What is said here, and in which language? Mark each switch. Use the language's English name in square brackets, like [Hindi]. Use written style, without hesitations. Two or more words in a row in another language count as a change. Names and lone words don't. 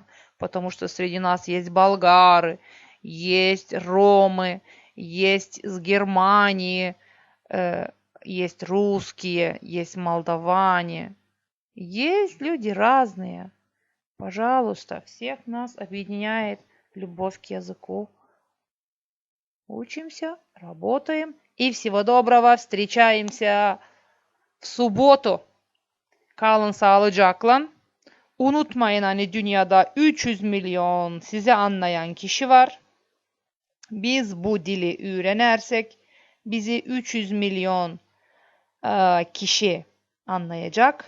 [Russian] Потому что среди нас есть болгары, есть ромы, есть с Германии, есть русские, есть молдаване. Есть люди разные. Пожалуйста, всех нас объединяет любовь к языку. Учимся, работаем. И всего доброго. Встречаемся в субботу. [Turkish] Kalın sağlıcakla. Unutmayın hani dünyada 300 milyon sizi anlayan kişi var. Biz bu dili öğrenirsek bizi 300 milyon kişi anlayacak.